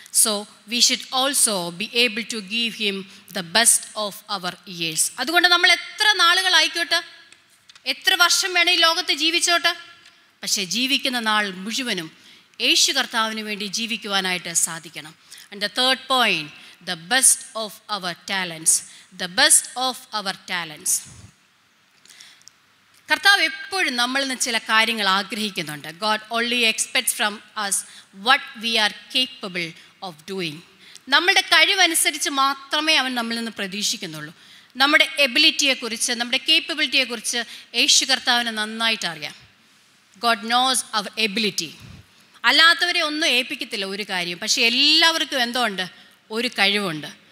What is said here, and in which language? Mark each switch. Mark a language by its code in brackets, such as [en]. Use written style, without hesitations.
[en] So we should also be able to give him the best of our years. [ml] അതുകൊണ്ട് നമ്മൾ എത്ര നാളുകളായിക്കോട്ടെ, എത്ര വർഷം വേണേ ഈ ലോകത്ത് ജീവിച്ചോട്ടെ, പക്ഷേ ജീവിക്കുന്ന നാൾ മുഴുവനും യേശു കർത്താവിന് വേണ്ടി ജീവിക്കുവാനായിട്ട് സാധിക്കണം. [en] And the third point, the best of our talents, the best of our talents. [ml] കർത്താവ് എപ്പോഴും നമ്മളിൽ നിന്ന് ചില കാര്യങ്ങൾ ആഗ്രഹിക്കുന്നുണ്ട്. [en] God only expects from us what we are capable of doing. [ml] നമ്മുടെ കഴിവനുസരിച്ച് മാത്രമേ അവൻ നമ്മളിൽ നിന്ന് പ്രതീക്ഷിക്കുന്നുള്ളൂ. നമ്മുടെ എബിലിറ്റിയെക്കുറിച്ച്, നമ്മുടെ കേപ്പബിലിറ്റിയെക്കുറിച്ച് യേശു കർത്താവിന് നന്നായിട്ട് അറിയാം. [en] God knows our ability. [ml] അല്ലാത്തവരെ ഒന്നും ഏൽപ്പിക്കത്തില്ല ഒരു കാര്യം, പക്ഷേ എല്ലാവർക്കും എന്തോ ഉണ്ട്, ഒരു കഴിവുണ്ട്.